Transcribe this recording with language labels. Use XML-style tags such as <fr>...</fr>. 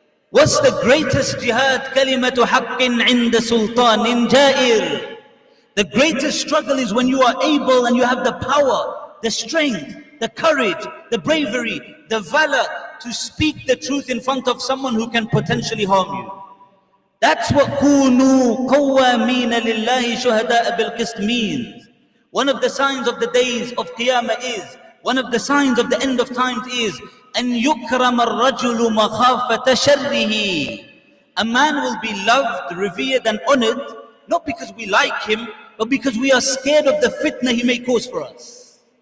<en>What's the greatest jihad?</en> <ar>Kalimatu haqqin inda sultanin jair.</ar> <en>The greatest struggle is when you are able and you have the power, the strength, the courage, the bravery, the valor to speak the truth in front of someone who can potentially harm you. That's what</en> <ar>كُونُوا قَوَّامِينَ لِلَّهِ شُهَدَاءَ بِالْقِسْطِ</ar> <en>means. One of the signs of the days of Qiyamah is, one of the signs of the end of times is,</en> <ar>أَن يُكْرَمَ الرَّجُلُ مَخَافَةَ شَرِّهِ.</ar> <en>A man will be loved, revered and honored, not because we like him, but because we are scared of the fitna he may cause for us.</en>